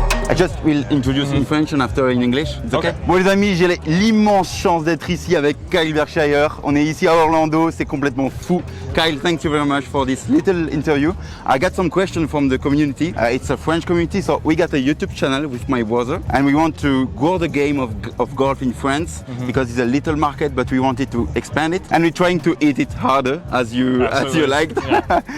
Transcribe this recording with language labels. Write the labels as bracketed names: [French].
[English] I just will introduce in French and after in English. It's okay. [French] Bon les amis, j'ai l'immense chance d'être ici avec Kyle Berkshire. On est ici à Orlando, c'est complètement fou. [English] Kyle, thank you very much for this little interview. I got some questions from the community. It's a French community, so we got a YouTube channel with my brother, and we want to grow the game of golf in France because it's a little market, but we wanted to expand it, and we're trying to hit it harder as you liked. Yeah.